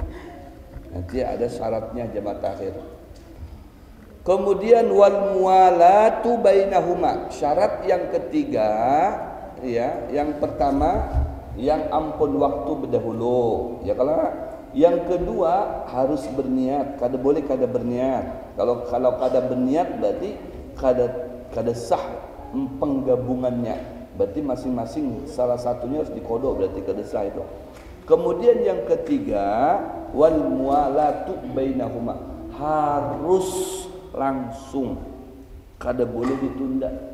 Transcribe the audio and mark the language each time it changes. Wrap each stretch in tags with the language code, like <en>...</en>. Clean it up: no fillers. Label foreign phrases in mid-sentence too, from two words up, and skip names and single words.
<id>Nanti ada syaratnya jamaah takhir. Kemudian</id> <ar>wal muwalatu bainahuma.</ar> <bjn>Syarat yang ketiga, ya, yang pertama yang ampun waktu berdahulu.</bjn> <id>Ya, kalau yang kedua harus berniat,</id> <bjn>kada boleh kada berniat. Kalau kada berniat berarti kada sah penggabungannya. Berarti masing-masing salah satunya harus dikodok, berarti kada sah itu. Kemudian yang ketiga</bjn> <ar>wal muwalatu bainahuma,</ar> <bjn>harus langsung, kada boleh ditunda.</bjn>